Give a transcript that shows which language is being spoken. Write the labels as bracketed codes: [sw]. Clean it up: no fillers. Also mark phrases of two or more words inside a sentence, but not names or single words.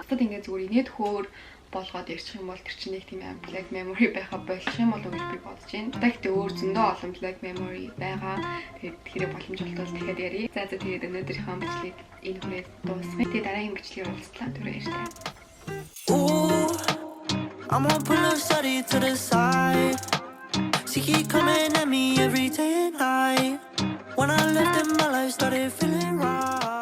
[mn] Тэгэд ингээд зүгээр инээд хөөр болгоод ярьчих юм бол тэр чинь нэг тийм аим Black Memory байхаа болчих юм болов уу гэж би бодож байна. Тэгэхдээ өөр зөндөө олон Black Memory байгаа. Тэгээд тэрийг боломж олдвол дахиад ярий. За тэгээд өнөөдрийнхөө бичлэгийг энэ хүрээд дуусгая. Тэгээд дараагийн бичлэгээр уулзлаа. Түр баярлалаа. [en] I'm gonna pull a study to the side. She keep coming at me every day and night. When I left in my life started feeling right.